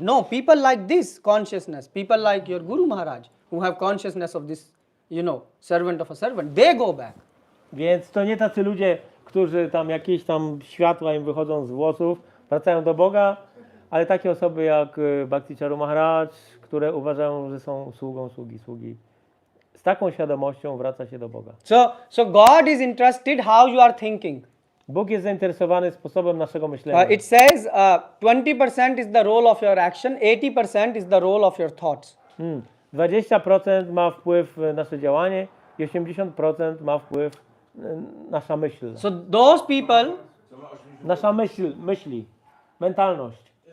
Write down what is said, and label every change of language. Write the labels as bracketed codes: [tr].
[en] No, people like this consciousness, people like your Guru Maharaj, who have consciousness of this, servant of a servant, they go back. [pl] Więc to nie tacy ludzie, którzy tam jakieś tam światła im wychodzą z włosów, wracają do Boga, ale takie osoby jak Bhakti Charu Maharaj, które uważają, że są sługą sługi. Z taką świadomością wraca się do Boga. [en] So God is interested how you are thinking. [pl] Bóg jest zainteresowany sposobem naszego myślenia. [en] It says 20% is the role of your action, 80% is the role of your thoughts. [pl] 20% ma wpływ nasze działanie i 80% ma wpływ nasza myśl. [en] So those people, [pl] nasza myśli, mentalność.